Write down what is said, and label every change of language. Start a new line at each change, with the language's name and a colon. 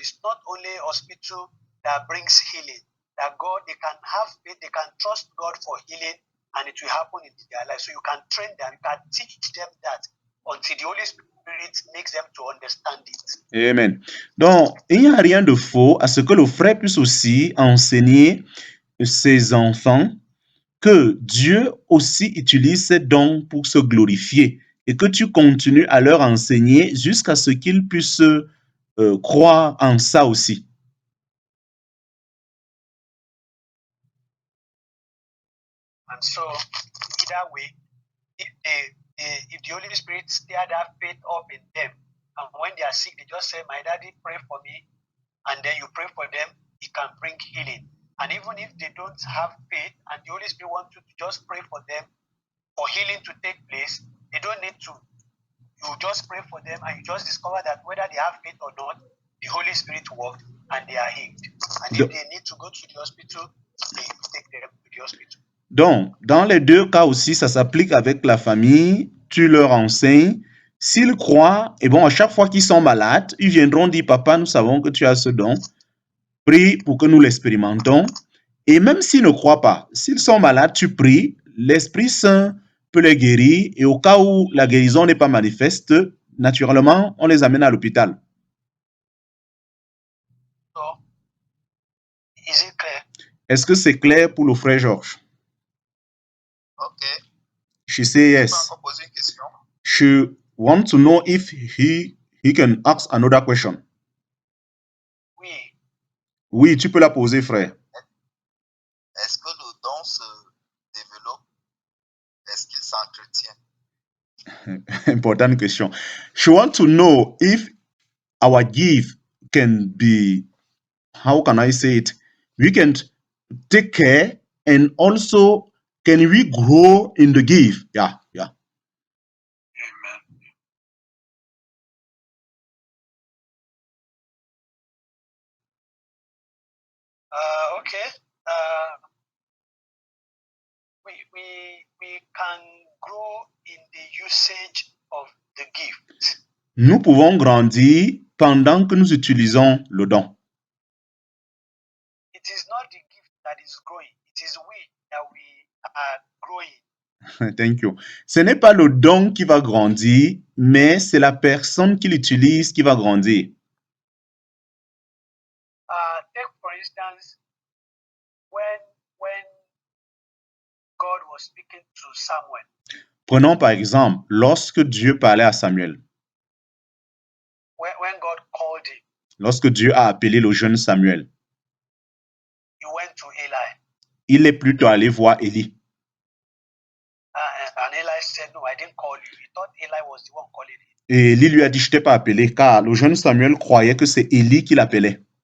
English: It's not only hospital that brings healing. That God, they can have faith, they can trust God for healing, and it will happen in their life. So you can train them, you can teach them that until the Holy Spirit makes them to understand it. Amen.
French: Donc, il n'y a rien de faux à ce que le frère puisse aussi enseigner ses enfants que Dieu aussi utilise ces dons pour se glorifier et que tu continues à leur enseigner jusqu'à ce qu'ils puissent croire en ça aussi.
English: And so, either way, if the Holy Spirit stir that faith up in them, and when they are sick, they just say, "My daddy, pray for me," and then you pray for them, it can bring healing. And even if they don't have faith, and the Holy Spirit wants you to just pray for them for healing to take place, they don't need to. You just pray for them, and you just discover that whether they have faith or not, the Holy Spirit worked, and they are healed. And if they need to go to the hospital, they take them to the hospital.
French: Donc, dans les deux cas aussi, ça s'applique avec la famille. Tu leur enseignes. S'ils croient, et bon, à chaque fois qu'ils sont malades, ils viendront dire, papa, nous savons que tu as ce don. Prie pour que nous l'expérimentons. Et même s'ils ne croient pas, s'ils sont malades, tu pries. L'Esprit Saint peut les guérir. Et au cas où la guérison n'est pas manifeste, naturellement, on les amène à l'hôpital.
English: So, is it clear?
French: Est-ce que c'est clair pour le frère Georges?
English: Ok. She say
French: Je peux
English: yes.
French: encore poser une question.
English: She wants to know if he can ask another question.
French: Oui. Oui, tu peux la poser, frère. Est-ce que le don se développe? Est-ce qu'il s'entretient?
English: Important question. She wants to know if our gift can be, how can I say it? We can take care and also can we grow in the gift? Yeah. Amen. Okay. We can grow in the usage of the gift.
French: Nous pouvons grandir pendant que nous utilisons le don.
English: It is not the gift that is growing. It is we that we are growing. Thank you.
French: Ce n'est pas le don qui va grandir, mais c'est la personne qui l'utilise qui va grandir.
English: Take for instance, when God was speaking to Samuel.
French: Prenons par exemple, lorsque Dieu parlait à Samuel,
English: When God called him,
French: lorsque Dieu a appelé le jeune Samuel,
English: he went to Eli.
French: il est plutôt allé voir Élie.
English: And Eli said, "No, I didn't call you." He thought Eli was the one calling him.
French: Et Élie lui a dit, je t'ai pas appelé, car le jeune Samuel croyait que c'est Élie qui l'appelait.